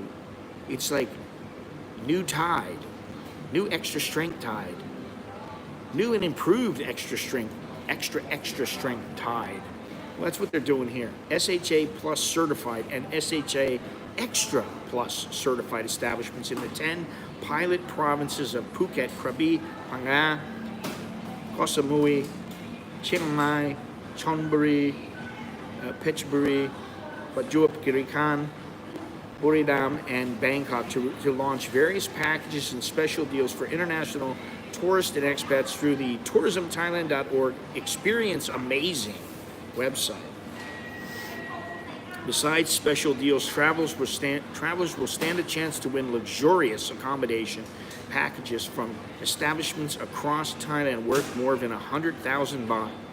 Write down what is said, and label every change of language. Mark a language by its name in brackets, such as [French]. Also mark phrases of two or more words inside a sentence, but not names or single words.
[English] It's like new Tide, new extra strength Tide, new and improved extra strength Tide. Well, that's what they're doing here. SHA Plus certified and SHA Extra Plus certified establishments in the 10 pilot provinces of Phuket, Krabi, Phang, Koh Samui, Chiang Mai, Chonburi, Phetchaburi, Prachuap Khiri Khan, Buriram, and Bangkok to launch various packages and special deals for international tourists and expats through the tourismthailand.org Experience Amazing website. Besides special deals, travelers will stand a chance to win luxurious accommodation packages from establishments across Thailand worth more than 100,000 baht.